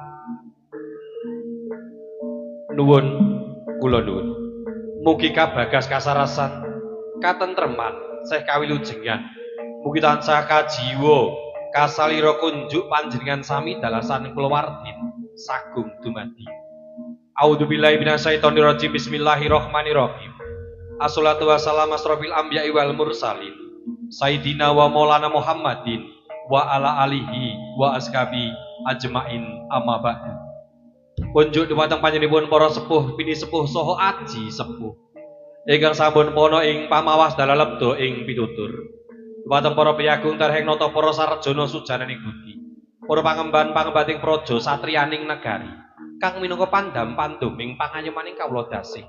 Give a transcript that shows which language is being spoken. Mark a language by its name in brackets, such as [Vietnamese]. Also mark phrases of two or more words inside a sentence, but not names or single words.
[Javanese] Nuwun kula nuwun. Mugi kabagas kasarasan katentreman seh kawilujengan. Mugi tansah kajiwa kasalira kunjuk panjenengan sami dalasan kulawartin sagung dumadi. [Arabic] أعوذ بالله من الشيطان الرجيم. بسم الله الرحمن الرحيم. والصلاة والسلام على أشرف الأنبياء والمرسلين سيدنا ومولانا محمد وعلى آله وأصحابه أجمعين أما بعد. [Javanese] Kunjuk dumateng panjenenganipun para sepuh bini sepuh saha aji sepuh ingkang sampun pono ing pamawas dalah lebda ing pitutur. Dumateng para piyagung terheng nata para sarjana sujananing budi, para pangemban-pangembating praja satriyaning negari kang minangka pandam panduming pangayemaning kawula dasih.